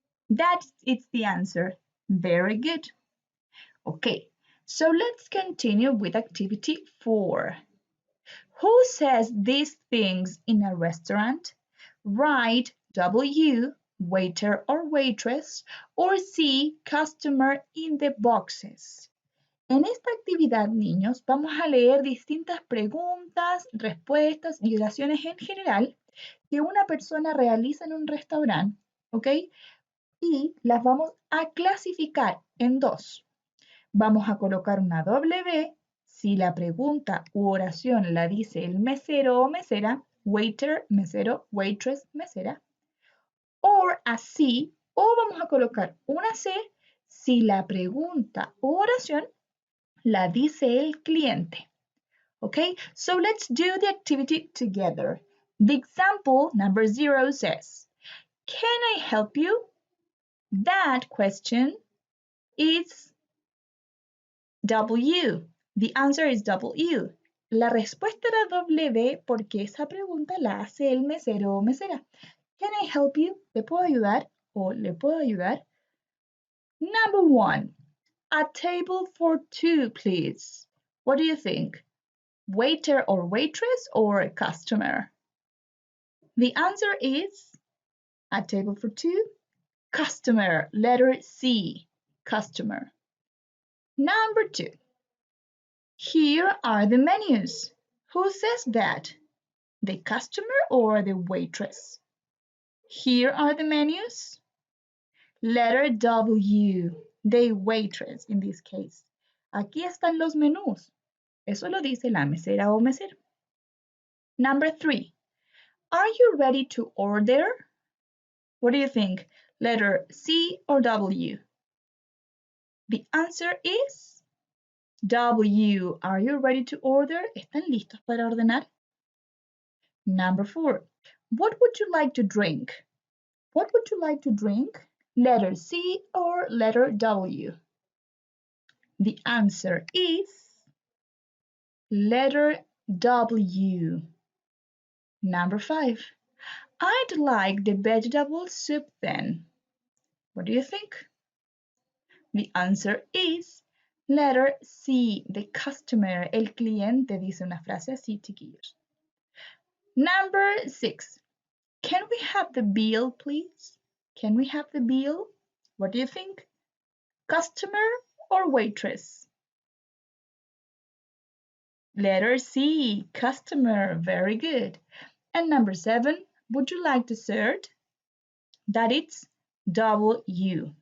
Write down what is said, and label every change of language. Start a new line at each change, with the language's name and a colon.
English: That is the answer. Very good. Okay, so let's continue with activity 4. Who says these things in a restaurant? Write W, waiter or waitress, or C, customer in the boxes.
Spanish: En esta actividad, niños, vamos a leer distintas preguntas, respuestas y oraciones en general que una persona realiza en un restaurante, ¿ok? Y las vamos a clasificar en dos. Vamos a colocar una W si la pregunta u oración la dice el mesero o mesera, waiter, mesero, waitress, mesera, or así, o vamos a colocar una C si la pregunta u oración la dice el cliente.
English: Okay, so let's do the activity together. The example number 0 says, "Can I help you?" That question is W. The answer is W.
Spanish: La respuesta era W porque esa pregunta la hace el mesero o mesera.
English: Can I help you?
Spanish: ¿Le puedo ayudar? ¿O le puedo ayudar?
English: Number 1. A table for 2, please. What do you think? Waiter or waitress or customer? The answer is a table for 2, customer, letter C, customer. Number 2. Here are the menus. Who says that? The customer or the waitress? Here are the menus. Letter W, the waitress in this case.
Spanish: Aquí están los menús. Eso lo dice la mesera o mesero.
English: Number 3. Are you ready to order? What do you think? Letter C or W? The answer is W. Are you ready to order?
Spanish: ¿Están listos para ordenar?
English: Number 4. What would you like to drink? What would you like to drink? Letter C or letter W? The answer is letter W. Number 5. I'd like the vegetable soup then. What do you think? The answer is letter C. The customer,
Spanish: el cliente, dice una frase así, chiquillos.
English: Number 6. Can we have the bill, please? Can we have the bill? What do you think? Customer or waitress? Letter C, customer. Very good. And number 7, would you like dessert? That it's W.